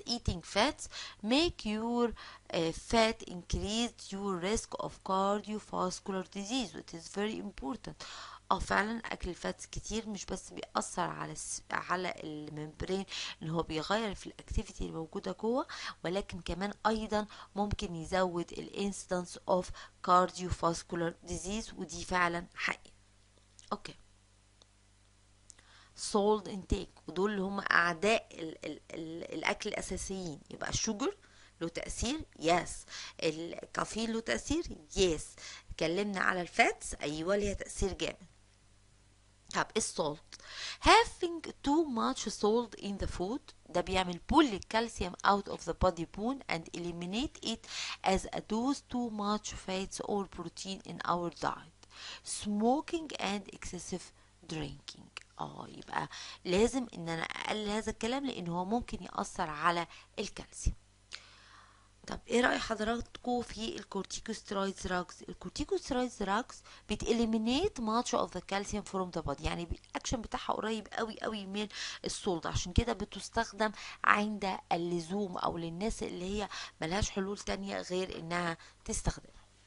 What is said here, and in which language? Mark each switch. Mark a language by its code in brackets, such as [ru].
[en] eating fats make your fat increase your risk of cardiovascular disease which is very important. [ar] فعلا اكل الفاتس كتير مش بس بيأثر على الممبرين ان هو بيغير في الاكتيفيتي اللي موجوده جوه، ولكن كمان ايضا ممكن يزود الانسيدنس اوف cardiovascular disease، ودي فعلا حقيقة. اوكي، [en] salt intake، [ar] ودول اللي هم اعداء ال الاكل الاساسيين. يبقى الشوجر له تأثير، يس. الكافيين له تأثير، يس. اتكلمنا على الفاتس، ايوه ليها تأثير جامد. طب السولت، [en] having too much salt in the food [ar] ده بيعمل [en] pull الكالسيوم out of the body bone and eliminate it as a dose too much fats or protein in our diet. Smoking and excessive drinking. [ar] يبقى لازم ان انا اقلل هذا الكلام لان هو ممكن يأثر على الكالسيوم. طب ايه رأي حضراتكم في الكورتيكوستيرويد دراجز؟ الكورتيكوستيرويد دراجز بتإليمينيت [en] much of the calcium from the body، [ar] يعني الاكشن بتاعها قريب قوي قوي من السولد، عشان كده بتستخدم عند اللزوم او للناس اللي هي ملهاش حلول تانية غير انها تستخدمها.